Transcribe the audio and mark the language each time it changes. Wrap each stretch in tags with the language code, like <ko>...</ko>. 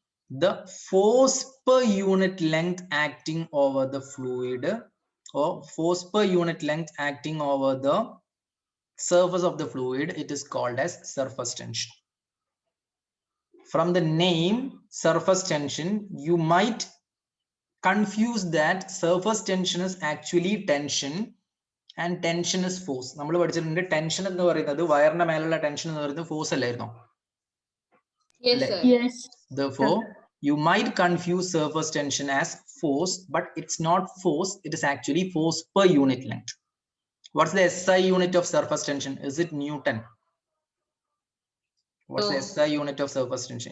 <en>The force per unit length acting over the fluid, or force per unit length acting over the surface of the fluid, it is called as surface tension. From the name surface tension, you might confuse that surface tension is actually tension and tension is force.</en> <ml>നമ്മൾ പഠിച്ചിട്ടുണ്ട് tension എന്ന് പറയുന്നത് വയറിന്റെ മേലുള്ള tension എന്ന് പറയുന്നത് force അല്ലായിരുന്നോ?</ml> <en>Yes, sir. Yes. Therefore, you might confuse surface tension as force, but it's not force, it is actually force per unit length. What's the SI unit of surface tension? Is it Newton? What's the No. SI unit of surface tension?</en>